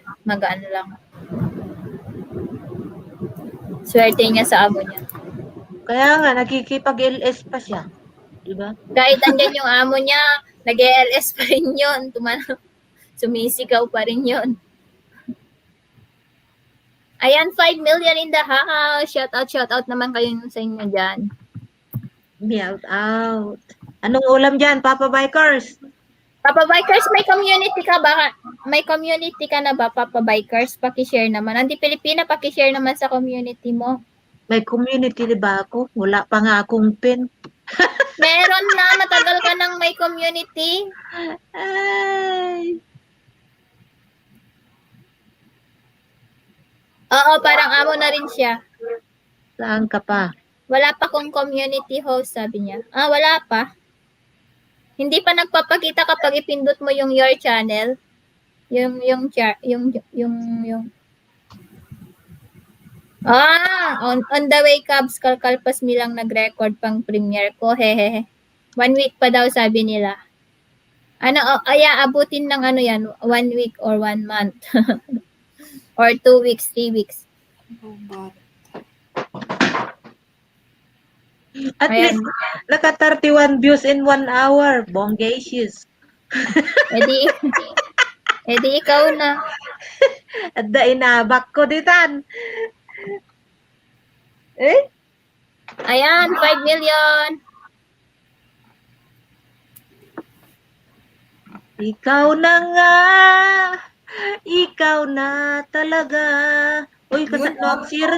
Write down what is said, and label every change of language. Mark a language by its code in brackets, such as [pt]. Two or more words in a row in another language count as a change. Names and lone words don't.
[tl] Magaan lang. Swerte niya sa amo niya. Kaya nga, nakikipag-LS pa siya. Diba? Kahit andyan yung amo niya, nag-LS pa rin yun. Sumisigaw pa rin yun. [en] Ayan, 5 million in the house. Shout out [tl] naman kayo sa inyo dyan. [en] Meow out. [tl] Anong ulam dyan, Papa Bikers? Papa Bikers, may community ka ba? May community ka na ba, Papa Bikers? Pakishare naman. Andi Pilipina, pakishare naman sa community mo. May community ba ako? Wala pa nga akong pin. Meron na, matagal ka nang may community. Ay. Oo, parang amo na rin siya. Saan ka pa? Wala pa kong [en] community host, [tl] sabi niya. Wala pa. Hindi pa nagpapakita kapag ipindot mo yung [en] your channel. Yung on the way, Cubs, [tl] kalkalpas nilang nag-record pang premiere ko. Hehehe. 1 week pa daw, sabi nila. Abutin ng ano yan, [en] 1 week or 1 month. Or 2 weeks, 3 weeks. At [tl] Ayan. [en] least, naka 31 views in 1 hour. [tl] Bongacious. Edi ikaw na. At da inabak ko ditan. Ayan, 5 million. Ikaw na nga. Ikaw na talaga. Uy, mag-share.